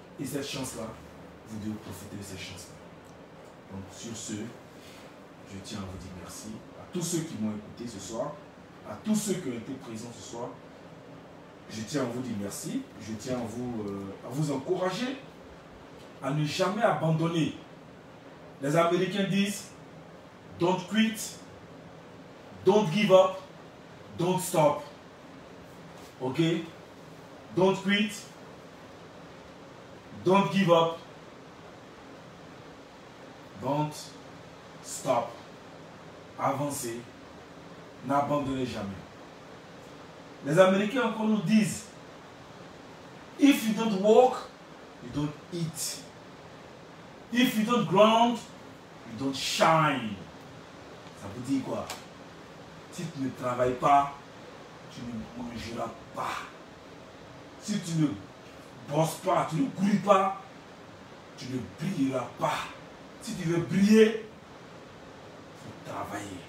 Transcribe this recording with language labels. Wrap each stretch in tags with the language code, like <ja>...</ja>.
<fr>Et cette chance-là, vous devez profiter de cette chance-là. Donc sur ce, je tiens à vous dire merci à tous ceux qui m'ont écouté ce soir, à tous ceux qui ont été présents ce soir. Je tiens à vous dire merci. Je tiens à vous encourager à ne jamais abandonner. Les Américains disent</fr> <en>don't quit, don't give up, don't stop. Ok? Don't quit, don't give up, don't stop.</en> <fr>Avancez, n'abandonnez jamais. Les Américains encore nous disent</fr> <en>if you don't walk, you don't eat. If you don't ground, you don't shine.</en> <fr>Ça vous dit quoi? Si tu ne travailles pas, tu ne mangeras pas. Si tu ne bosses pas, tu ne grouilles pas, tu ne brilleras pas. Si tu veux briller, il faut travailler.</fr>